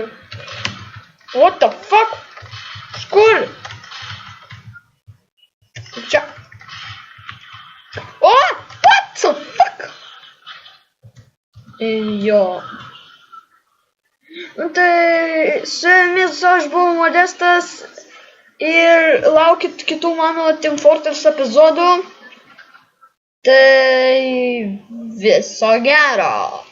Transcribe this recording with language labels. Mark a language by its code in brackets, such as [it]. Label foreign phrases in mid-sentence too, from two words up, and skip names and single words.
[en] What the fuck? [lt] Kur? Čia. O! [en] What the fuck? [lt] Jo. Tai su jumis aš buvau Modestas ir laukit kitų mano Team Fortress epizodų. Tai viso gero.